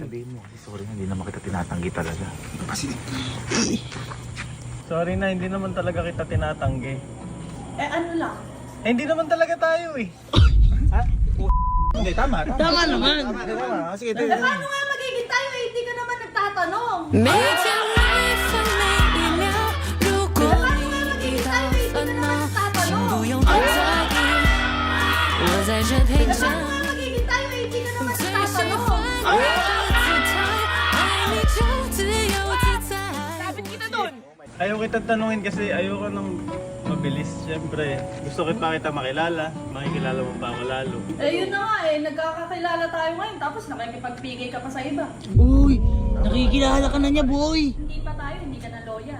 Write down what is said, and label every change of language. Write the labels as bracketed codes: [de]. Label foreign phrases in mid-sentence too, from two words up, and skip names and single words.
[tl] Sabihin mo, sorry na, hindi naman kita tinatanggi talaga. Kasi, Sorry na, hindi naman talaga kita tinatanggi. Eh ano lang? Eh, hindi naman talaga tayo eh. hindi, tama. Tama naman. Sige, Eh paano nga magiging tayo eh? Hindi ka naman nagtatanong. [zh] 每天每分每一秒，如果 [tl] Eh paano nga [zh] 你 [tl] magiging [zh] 遇到 [tl] tayo eh? Hindi ka [zh] 烦 [tl] naman [zh] 恼，请 [tl] nagtatanong. [zh] 不用太在意，我在这陪 [tl] Eh [zh] 着 [tl] paano [zh] 你。 [tl] nga magiging tayo eh? Hindi ka naman [zh] 最喜 [tl] nagtatanong. [zh] 欢你的姿态，爱你就自由自在。 [tl] Ayaw kita tanungin kasi ayoko nang mabilis. Siyempre, gusto kita makilala. Makikilala mo pa ako lalo. Eh yun na nga eh. Nagkakakilala tayo ngayon. Tapos nakikipag-PK ka pa sa iba. Uy. Nakikilala ka na niya, boy. Hindi pa tayo. Hindi ka na loyal.